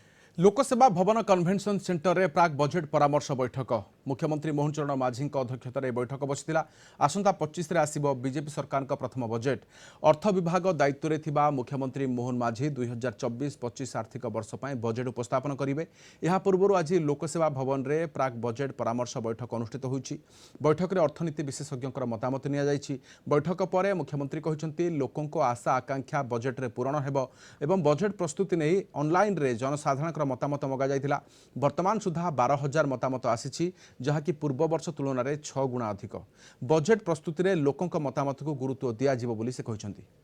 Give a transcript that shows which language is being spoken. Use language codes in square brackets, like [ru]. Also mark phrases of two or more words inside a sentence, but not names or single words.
[or] ଲୋକସେବା ଭବନ କନଭେନସନ ସେଣ୍ଟର ରେ ପ୍ରାକ ବଜେଟ ପରାମର୍ଶ ବୈଠକ ମୁଖ୍ୟମନ୍ତ୍ରୀ ମୋହନ ଚରଣ ମାଝୀ ଅଧ୍ୟକ୍ଷତାର ବୈଠକ ବସିଲା। ଆସନ୍ତା 25 ଆସିବ ବିଜେପି ସରକାର ପ୍ରଥମ ବଜେଟ। ଅର୍ଥ ବିଭାଗ ଦାୟିତ୍ୱ ରେ ଥିବା ମୁଖ୍ୟମନ୍ତ୍ରୀ ମୋହନ ମାଝୀ 2024-25 ଆର୍ଥିକ ବର୍ଷ ପାଇଁ ବଜେଟ ଉପସ୍ଥାପନ କରିବେ। ଏହା ପୂର୍ବ ଆଜି ଲୋକସେବା ଭବନ ରେ ପ୍ରାକ ବଜେଟ ପରାମର୍ଶ ବୈଠକ ଅନୁଷ୍ଠିତ ହୋଇଛି। ବୈଠକ ରେ ଅର୍ଥନୀତି ବିଶେଷଜ୍ଞ ମତାମତ ନିଆ ଯାଇଛି। ବୈଠକ ପରେ ମୁଖ୍ୟମନ୍ତ୍ରୀ କହିଛନ୍ତି ଲୋକଙ୍କ ଆଶା ଆକାଂକ୍ଷା ବଜେଟ ରେ ପୂରଣ ହେବ ଏବଂ ବଜେଟ ପ୍ରସ୍ତୁତି ନେଇ ଅନଲାଇନ ରେ ଜନସାଧାରଣ ମତାମତ ମଗା ଯାଇଥିଲା। ବର୍ତ୍ତମାନ ସୁଦ୍ଧା 12,000 ମତାମତ ଆସିଛି, ଯାହାକି ପୂର୍ବ ବର୍ଷ ତୁଳନ ମେଁ 6 ଗୁଣ ଅଧିକ। ବଜେଟ ପ୍ରସ୍ତୁତି ରେ ଲୋକଙ୍କ ମତାମତ କୁ ଗୁରୁତ୍ୱ ଦିଆ ଯିବ ବୋଲି ସେ କହିଛନ୍ତି।